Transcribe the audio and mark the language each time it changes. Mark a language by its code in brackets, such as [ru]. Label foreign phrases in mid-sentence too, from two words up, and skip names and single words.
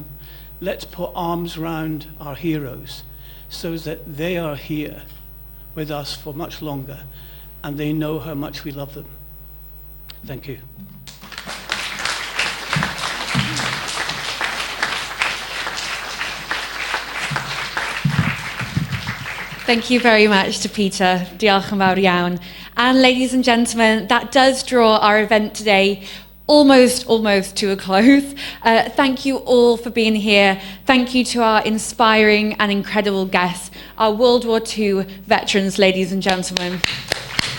[en] Let's put arms around our heroes so that they are here with us for much longer and they know how much we love them. Thank you. Thank you very much to Peter. [cy] Diolch yn fawr iawn. [en] And ladies and gentlemen, that does draw our event today almost to a close. Thank you all for being here. Thank you to our inspiring and incredible guests, our World War II veterans, ladies and gentlemen.